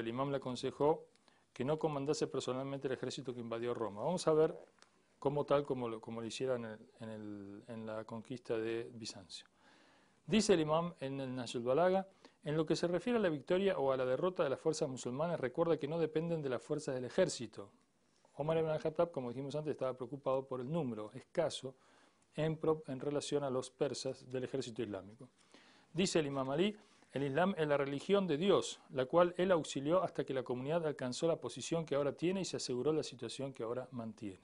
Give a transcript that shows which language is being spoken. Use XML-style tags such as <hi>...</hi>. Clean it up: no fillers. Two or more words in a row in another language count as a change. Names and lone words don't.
<es>El imam le aconsejó que no comandase personalmente el ejército que invadió Roma. Vamos a ver como lo hicieron en la conquista de Bizancio. Dice el imam en el Nahj al-Balagha: en lo que se refiere a la victoria o a la derrota de las fuerzas musulmanas, recuerda que no dependen de las fuerzas del ejército. Omar ibn al-Khattab, como dijimos antes, estaba preocupado por el número escaso en relación a los persas del ejército islámico. Dice el imam Ali: el Islam es la religión de Dios, la cual él auxilió hasta que la comunidad alcanzó la posición que ahora tiene y se aseguró la situación que ahora mantiene.</es>